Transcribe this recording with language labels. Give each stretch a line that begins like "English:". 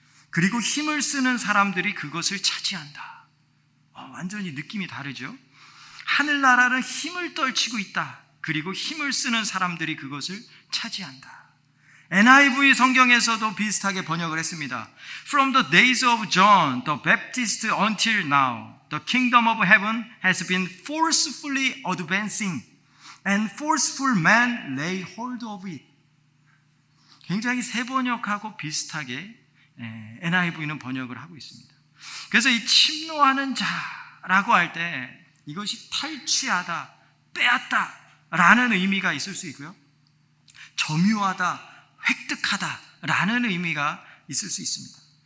Korean: 그리고 힘을 쓰는 사람들이 그것을 차지한다. 완전히 느낌이 다르죠? 하늘나라는 힘을 떨치고 있다. 그리고 힘을 쓰는 사람들이 그것을 차지한다. NIV 성경에서도 비슷하게 번역을 했습니다.
English: From the days of John the Baptist until now, the kingdom of heaven has been forcefully advancing, and forceful men lay hold of it.
Korean: 굉장히 새 번역하고 비슷하게 NIV는 번역을 하고 있습니다. 그래서 이 침노하는 자라고 할 때 이것이 탈취하다, 빼앗다 라는 의미가 있을 수 있고요, 점유하다, 획득하다 라는 의미가 있을 수 있습니다.